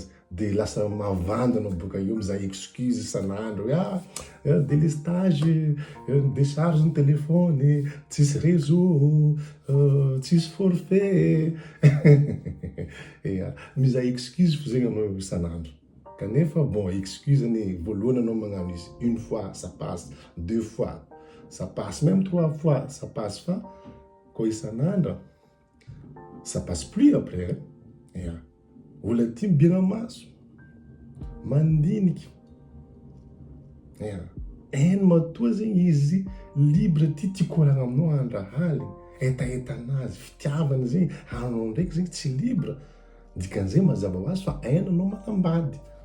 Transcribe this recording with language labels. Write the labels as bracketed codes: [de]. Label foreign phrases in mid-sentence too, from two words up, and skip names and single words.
[mg] De lasa mavandy anao boka io mizaha excuse isan'andro hoe [fr] délestage, décharge [mg] ny téléphone, tsisy réseau, tsisy forfait. Mizaha excuse fo zegny anao isan'andro. Kanefa bon, excuse ny voalohany anao magnano izy, [fr] une fois ça passe, deux fois ça passe, même trois fois ça passe, [mg] fa koa isan'andro [fr] ça passe plus après. [mg] Olo ty mibira maso, mandiniky. Hainy matoa zegny izy libre ty koragna aminao andra haligny. etaetanazy fitiavana zegny anao ndraiky zegny tsy libre dikan'izay mazava ho azy fa ainanao manambady